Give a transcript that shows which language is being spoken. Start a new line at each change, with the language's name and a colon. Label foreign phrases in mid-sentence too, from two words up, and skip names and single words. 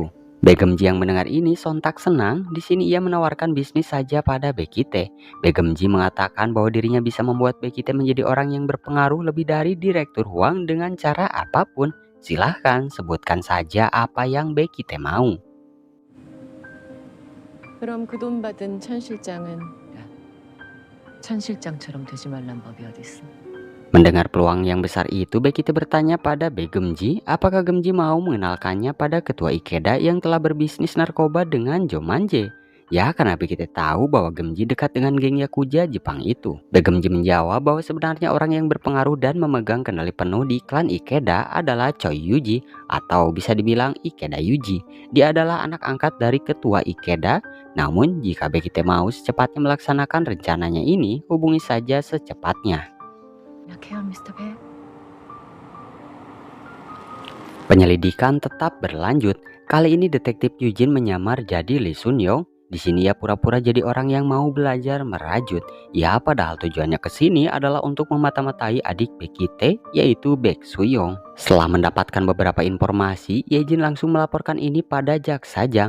Indonesian: Bae-geum-ji yang mendengar ini sontak senang. Di sini ia menawarkan bisnis saja pada Baekhyun. Bae-geum-ji mengatakan bahwa dirinya bisa membuat Baekhyun menjadi orang yang berpengaruh lebih dari Direktur Huang dengan cara apapun. Silahkan sebutkan saja apa yang Baekhyun mau.
Korean: 그럼 그 돈 받은 천 실장은 천 실장처럼 되지 말란 법이 어딨어.
Indonesian: Mendengar peluang yang besar itu, Baekhyun bertanya pada Bae-geum-ji apakah Geum-ji mau mengenalkannya pada ketua Ikeda yang telah berbisnis narkoba dengan Jomanje. Ya, karena Baekhyun tahu bahwa Geum-ji dekat dengan geng Yakuza Jepang itu. Bae-geum-ji menjawab bahwa sebenarnya orang yang berpengaruh dan memegang kendali penuh di klan Ikeda adalah Choi Yuji atau bisa dibilang Ikeda Yuji. Dia adalah anak angkat dari ketua Ikeda. Namun jika Baekhyun mau secepatnya melaksanakan rencananya ini, hubungi saja secepatnya.
Korean: 약해요, 미스터 배.
Indonesian: Penyelidikan tetap berlanjut. Kali ini detektif Eugene menyamar jadi Lee Sun Yong. Di sini ia pura-pura jadi orang yang mau belajar merajut. Ya, padahal tujuannya ke sini adalah untuk memata-matai adik Becky Tae, yaitu Baek Soo Young. Setelah mendapatkan beberapa informasi, Yejin langsung melaporkan ini pada jaksa Jang.